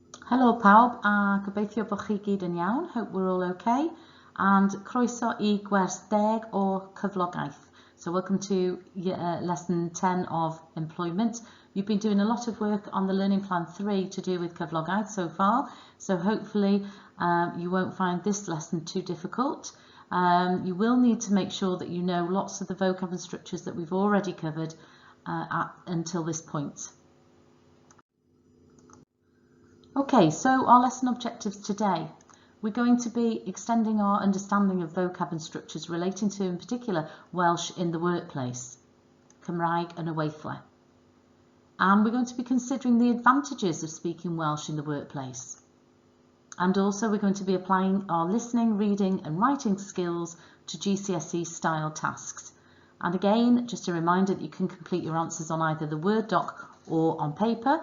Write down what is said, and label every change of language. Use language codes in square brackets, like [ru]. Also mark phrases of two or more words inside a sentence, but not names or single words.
[cy] Helo pawb a gobeithio bod chi gyd yn iawn. [en] Hope we're all okay. [cy] And croeso I gwers 10 o Cyflogaeth. [en] So welcome to lesson 10 of employment. You've been doing a lot of work on the learning plan 3 to do with Cyflogaeth so far. So hopefully you won't find this lesson too difficult. You will need to make sure that you know lots of the vocab and structures that we've already covered until this point. Okay, so our lesson objectives today. We're going to be extending our understanding of vocab and structures relating to, in particular, Welsh in the workplace, [cy] Cymraeg yn y weithle. [en] And we're going to be considering the advantages of speaking Welsh in the workplace. And also we're going to be applying our listening, reading and writing skills to GCSE style tasks. And again, just a reminder that you can complete your answers on either the Word doc or on paper.